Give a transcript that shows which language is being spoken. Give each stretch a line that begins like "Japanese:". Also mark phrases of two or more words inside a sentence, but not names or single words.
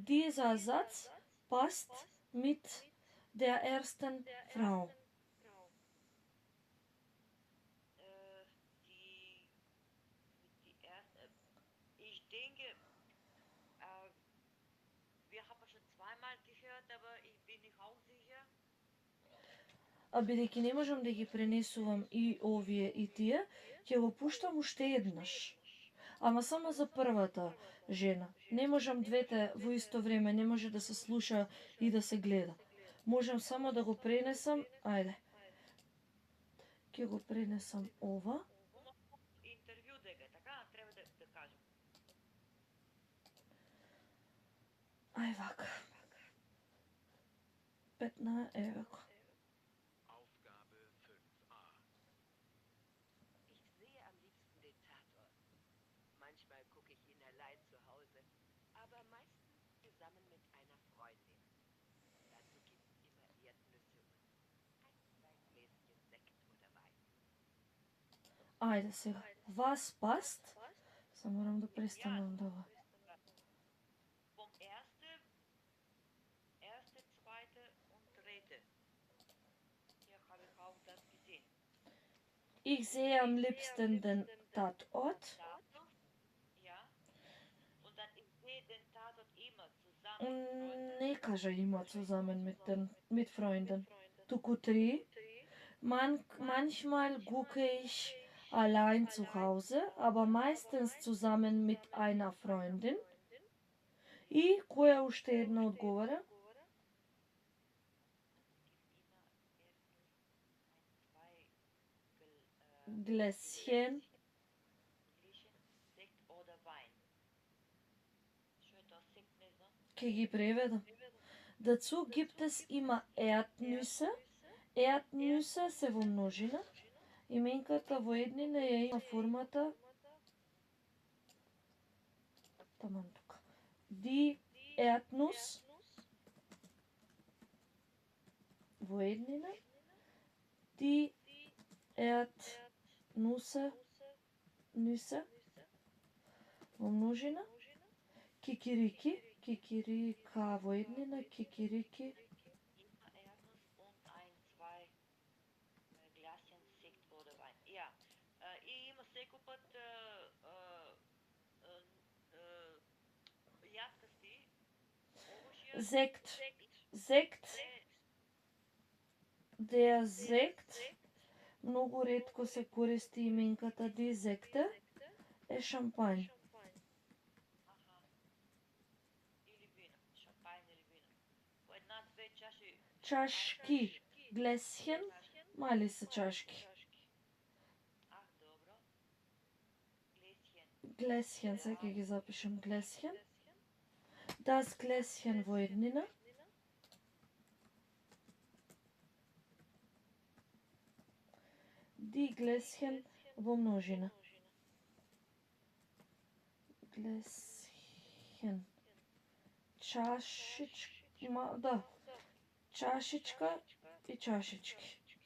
German: Dieser Satz passt mit der ersten Frau. Die erste. Ich denke, wir haben schon zweimal gehört, aber ich bin nicht auch sicher.
Macedonian: А бидејќи не можам да ги пренесувам и овие и тие, ќе го пуштам уште еднаш. Ама само за првата жена. Не можам двете во исто време, не може да се слуша и да се гледа. Можам само да го пренесам, ајде. Ќе го пренесам ова. Интервју дека, така, треба да кажем. Ај вака. 15, еве го.
German: Aufgabe 5a. Ich sehe am liebsten den Tatort. Manchmal gucke ich ihn allein zu Hause, aber meistens zusammen mit einer Freundin. Dazu gibt es immer Erdnüsse und 2 Gläschen Sekt oder Wein.
Macedonian: Ајде сега.
German: Was passt?
Macedonian: Само морам да престанам да го.
German: Vom erste, zweite und dritte. Hier habe ich auch das gesehen. Ich sehe am liebsten den Tatort. Tatort, ja. Und dann ich sehe den Tatort immer zusammen mit Freunden.
Macedonian: Не кажа има
German: zusammen mit Freunden.
Macedonian: Туку 3.
German: Manchmal gucke ich allein zu Hause, aber meistens zusammen mit einer Freundin.
Macedonian: И која уште една одговара?
German: Gläschen. Sekt oder Wein. Schön, das Sekt nicht, ne?
Macedonian: Ќе ги преведам.
German: Dazu gibt es immer Erdnüsse.
Macedonian: Erdnüsse се во множина. Именката во еднина ја има формата таман тука.
German: Die Erdnuss
Macedonian: во еднина.
German: Die Erdnüsse
Macedonian: во множина. Кикирики, кикирика во еднина, кикирики.
German: Immer Erdnuss und ein, zwei Gläschen Sekt oder Wein. Ja.
Macedonian: И има секој пат јаткасти овошје.
German: Sekt. Sekt. Der Sekt.
Macedonian: Многу ретко се користи именката
German: die Sekte.
Macedonian: Е шампањ. Аха. Или вино, шампањ или вино. По една-две чаши. Чашки. Gläschen. Мали се чашки. Добро.
German: Gläschen. Gläschen,
Macedonian: сега ќе ги запишем.
German: Gläschen. Das Gläschen
Macedonian: во еднина.
German: Die Gläschen
Macedonian: во множина.
German: Gläschen.
Macedonian: Чашичка, да. Чашичка и чашички.